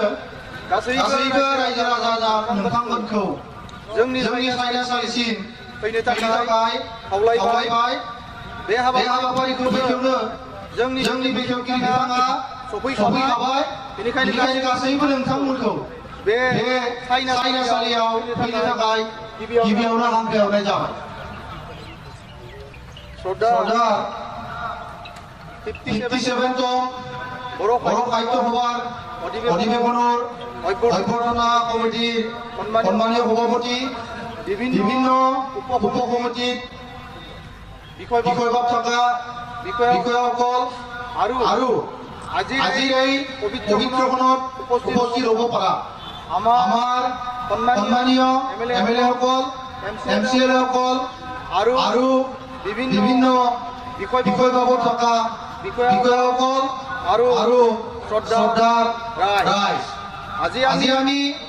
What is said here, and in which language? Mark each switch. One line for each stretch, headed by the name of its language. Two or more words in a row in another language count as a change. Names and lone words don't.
Bodo: गासैबो रायजो राजा नोंथांमोनखौ जोंनि साइनासालिसिम फैनो थाखाय खावलायबाय बे हाबाफारिखौ बेखेवनो जोंनि बेखेवगिरि बिथाङा सफैखाबाय बेनिखायनो गासैबो नोंथांमोनखौ बे साइनासालियाव फैनो थाखाय गिबियावनो हांख्रायहरनाय जाबाय
Assamese: श्रद्धा 57তম बर' साहित्य सभार अधिवेशনৰ অভ্যৰ্থনা কমিটিৰ সন্মানীয় সভাপতি বিভিন্ন উপকমিটিত বিষয়বাব থকা বিষয়াসকল আৰু আজিৰ এই পবিত্ৰখনত উপস্থিত হ'ব পৰা আমাৰ সন্মানীয় MLA-সকল MCLA-সকল আৰু বিভিন্ন বিষয়বাবত থকা বিষয়াসকল আৰু শ্ৰদ্ধাৰ ৰাইজ আজি আমি